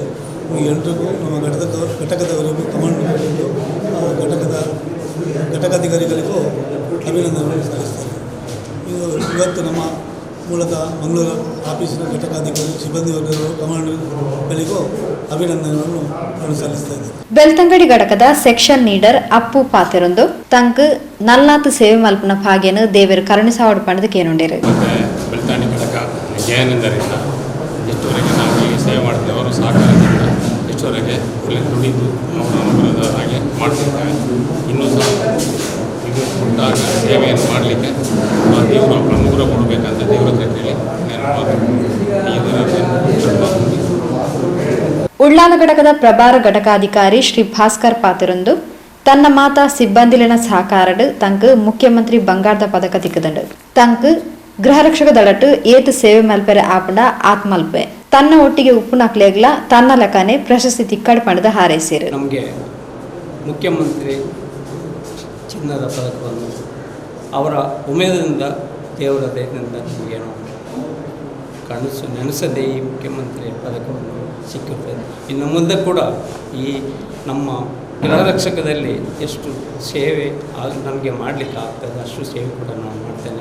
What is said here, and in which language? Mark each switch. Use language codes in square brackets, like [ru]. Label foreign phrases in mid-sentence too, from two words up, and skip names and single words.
[kn] ಎಲ್ರಿಗೂ ನಮ್ಮ ಘಟಕದವರಿಗೂ ಕಮಾಂಡ್ ಘಟಕಾಧಿಕಾರಿಗಳಿಗೂ ಅಭಿನಂದನೆಗಳನ್ನು ಸಲ್ಲಿಸ್ತೇನೆ. ಇವತ್ತು ನಮ್ಮ ಮೂಲತಃ ಮಂಗಳೂರು ಆಫೀಸಿನ ಘಟಕಾಧಿಕಾರಿ ಸಿಬ್ಬಂದಿ ವರ್ಗದವರು ಕಮಾಂಡ್ಗಳಿಗೂ ಅಭಿನಂದನೆಗಳನ್ನು ನಾನು ಸಲ್ಲಿಸ್ತಾ ಇದ್ದೇನೆ. [tcy] ಬೆಳ್ತಂಗಡಿ ಘಟಕದ ಸೆಕ್ಷನ್ ಲೀಡರ್ ಅಪ್ಪು ಪಾತೆರೊಂದು ತಂಕ್ ನಲ್ಲಾತು ಸೇವೆ ಮಲ್ಪನ ಭಾಗ್ಯನು ದೇವರು ಕರುಣಿಸಾವಡು ಪಣದ ಕೇನುಂಡೇರು. [kn] ಬೆಳ್ತಂಗಡಿ ಘಟಕ ಜಯಾನಂದರಿಂದ ಎಷ್ಟುವರೆಗೆ ನಾವು ಇಲ್ಲಿ ಸೇವೆ ಮಾಡ್ತೇವೆ, ಅವರು ಸಹಕಾರದಿಂದ ಎಷ್ಟುವರೆಗೆ ಒಳ್ಳೆ ದುಡಿದು ಅವರ ಹಾಗೆ ಮಾಡ್ತಿದ್ದಾರೆ. ಇನ್ನೂ ಸಹ ಇದು ಒಟ್ಟಾಗ ಸೇವೆಯನ್ನು ಮಾಡಲಿಕ್ಕೆ ದೇವರು ಅನುಗ್ರಹ ಕೊಡಬೇಕಂತ ದೇವರ ಹತ್ರ ಕೇಳಿ [tcy] ಉಳ್ಳಾಲ ಘಟಕದ ಪ್ರಭಾರ ಘಟಕಾಧಿಕಾರಿ ಶ್ರೀ ಭಾಸ್ಕರ್ ಪಾತೆರೊಂದು ತನ್ನ ಮಾತಾ ಸಿಬ್ಬಂದಿಲಿನ ಸಹಕಾರಡು ತಂಕ್ ಮುಖ್ಯಮಂತ್ರಿ ಬಂಗಾರದ ಪದಕ ತಿಕ್ಕದಂಡು ತಂಕ್ ಗೃಹರಕ್ಷಕ ದಳಟ್ಟು ಏತು ಸೇವೆ ಮಲ್ಪೆರೆ ಆಪುಂಡ ಆತ್ಮಲ್ಪೆ ತನ್ನ ಒಟ್ಟಿಗೆ ಉಪ್ಪು ನಕ್ಲೇಗ್ಲ ತನ್ನ ಲೆಕ್ಕನೆ ಪ್ರಶಸ್ತಿ ತಿಕ್ಕಡ್ ಪಡೆದ ಹಾರೈಸಿರು. [kn] ನಮಗೆ ಮುಖ್ಯಮಂತ್ರಿ ಚಿನ್ನದ ಪದಕವನ್ನು ಅವರ ಉಮೇದದಿಂದ ದೇವರ ದಯದಿಂದ ನಮಗೇನೋ ನೆನೆಸದೇ ಈ ಮುಖ್ಯಮಂತ್ರಿ ಪದಕವನ್ನು ಸಿಕ್ಕುತ್ತದೆ. ಇನ್ನು ಮುಂದೆ ಕೂಡ ಈ ನಮ್ಮ ಗೃಹರಕ್ಷಕದಲ್ಲಿ ಎಷ್ಟು ಸೇವೆ ನಮಗೆ ಮಾಡಲಿಕ್ಕೆ ಆಗ್ತದೆ ಅಷ್ಟು ಸೇವೆ ಕೂಡ ನಾನು ಮಾಡ್ತೇನೆ.